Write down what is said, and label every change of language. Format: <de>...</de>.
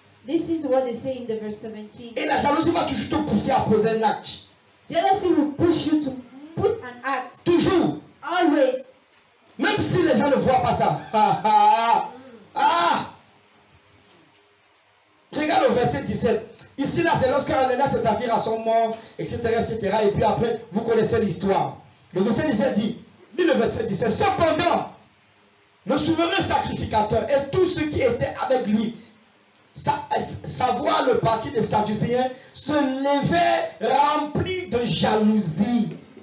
<en>Listen to what they say in the verse 17.</en> <fr>Et la jalousie va toujours te pousser à poser un acte.</fr> <en>Jealousy will push you to put an act.</en> <fr>Toujours.</fr> <en>Always.</en> <fr>Même si les gens ne voient pas ça. Ah, ah, ah. Regarde le verset 17. Ici, là, c'est lorsque Ananias et Saphira sont morts, etc., etc. Et puis après, vous connaissez l'histoire. Le verset 17 dit, le verset 17, cependant, le souverain sacrificateur et tous ceux qui étaient avec lui, savoir le parti des Sadducéens, se levaient remplis de jalousie.</fr>